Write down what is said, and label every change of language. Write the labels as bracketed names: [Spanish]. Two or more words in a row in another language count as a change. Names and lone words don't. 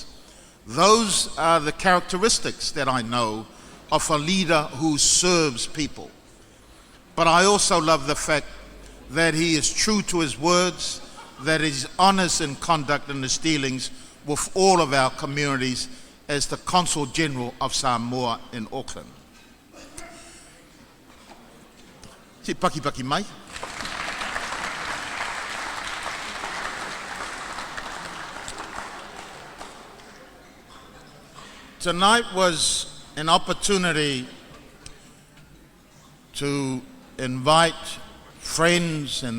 [English] Those are the characteristics that I know of a leader who serves people. But I also love the fact that he is true to his words, that he's honest in conduct and his dealings with all of our communities as the Consul General of Samoa in Auckland. [Samoan] Te paki mai. [English] Tonight was an opportunity to invite friends and